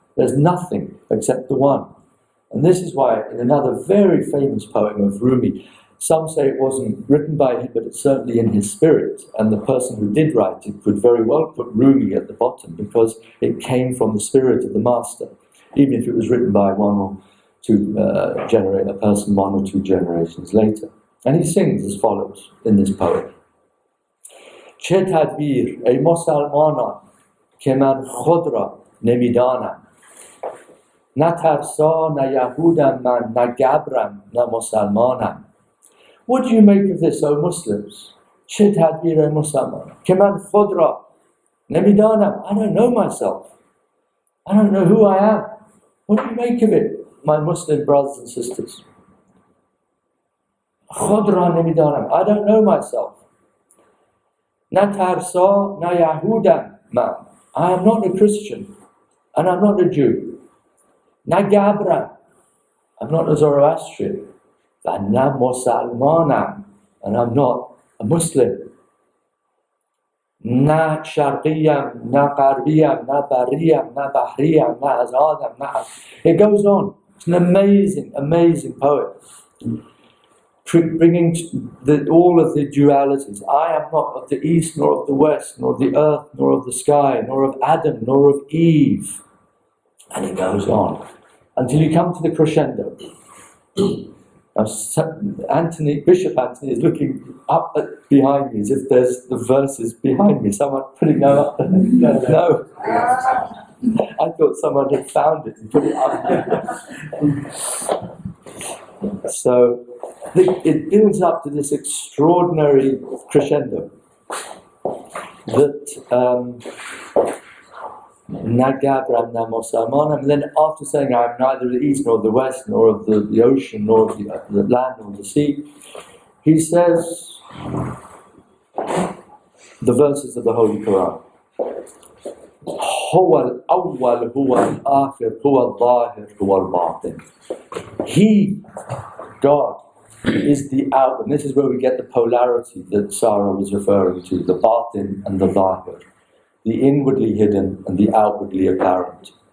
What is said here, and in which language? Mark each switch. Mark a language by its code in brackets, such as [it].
[en] There's nothing except the one. And this is why in another very famous poem of Rumi, some say it wasn't written by him, but it's certainly in his spirit. And the person who did write it could very well put Rumi at the bottom, because it came from the spirit of the master, even if it was written by one or two a person 1 or 2 generations later. And he sings as follows in this poem: [fa] چه تدبیر ای مسلمانان که من خود را نمیدانم، نه ترسا نه یهودم من، نه گبرم نه مسلمانم. [en] What do you make of this, O Muslims? [fa] چه تدبیر ای مسلمان که من خود را نمیدانم. [en] I don't know myself. I don't know who I am. What do you make of it, my Muslim brothers and sisters? [fa] خود را نمیدانم. [en] I don't know myself. [fa] نه ترسا نه یهودم من. [en] I am not a Christian and I'm not a Jew. [fa] نه گبرم. [en] I'm not a Zoroastrian. [fa] و نه مسلمانم, [en] and I'm not a Muslim. [fa] نه شرقیم, نه غربیم, نه بریم, نه بحریم, نه azadam, نه... [en] It goes on. It's an amazing, amazing poem, bringing all of the dualities. I am not of the east, nor of the west, nor of the earth, nor of the sky, nor of Adam, nor of Eve. And it goes on until you come to the crescendo. Now, Bishop Anthony is looking up behind me as if there's the verses behind me. Someone putting them up there. No. I thought someone had found it and put it up there. So it builds up to this extraordinary crescendo that Nagabram Namosaman, and then after saying I'm neither the east nor the west nor of the ocean nor of the land nor the sea, he says the verses of the Holy Quran. [ar] هو الأول هو الآخر هو الظاهر هو الباطن. [en] He, God, is the out, and this is where we get the polarity that Sarah was referring to, the batin and the zahir, the inwardly hidden and the outwardly apparent.